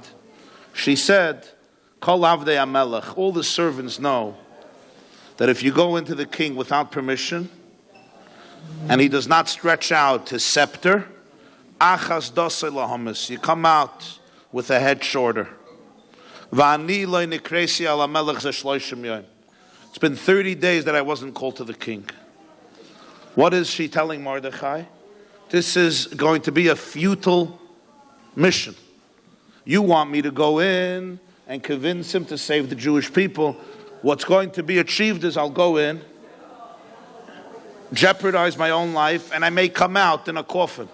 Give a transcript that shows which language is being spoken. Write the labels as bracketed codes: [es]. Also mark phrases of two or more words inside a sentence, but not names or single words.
[en] She said, [he] כל עבדי המלך, [en] all the servants know that if you go into the king without permission, and he does not stretch out his scepter, [he] אחת דתו להמית, [en] you come out with a head shorter. [he] ואני לא נקראתי אל המלך זה שלושים יום. [en] It's been 30 days that I wasn't called to the king. What is she telling Mordecai? This is going to be a futile mission. You want me to go in and convince him to save the Jewish people. What's going to be achieved is I'll go in, jeopardize my own life, and I may come out in a coffin.